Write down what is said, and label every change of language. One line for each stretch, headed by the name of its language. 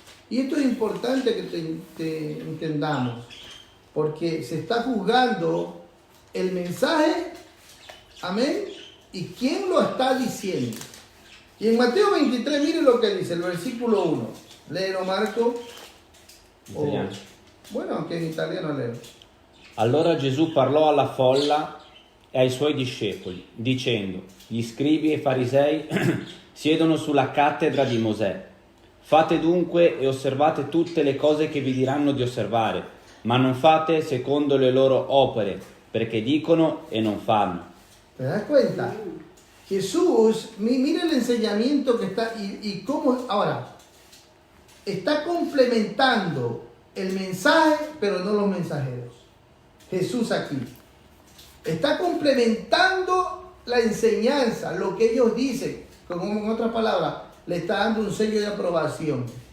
Spanish: Y esto es importante que entendamos. Porque se está juzgando el mensaje, amén, y quién lo está diciendo. Y en Mateo 23, mire lo que dice, el versículo 1. Léelo, Marco. Bueno, aunque in italiano leo.
Italian: Allora Gesù parlò alla folla e ai suoi discepoli, dicendo: gli scribi e i farisei siedono sulla cattedra di Mosè. Fate dunque e osservate tutte le cose che vi diranno di osservare, ma non fate secondo le loro opere, perché dicono e non fanno.
Spanish: ¿Te das cuenta? Jesús, mire el enseñamiento que está y cómo ahora está complementando el mensaje, pero no los mensajeros. Jesús aquí está complementando la enseñanza, lo que ellos dicen, como en otras palabras, le está dando un sello de aprobación.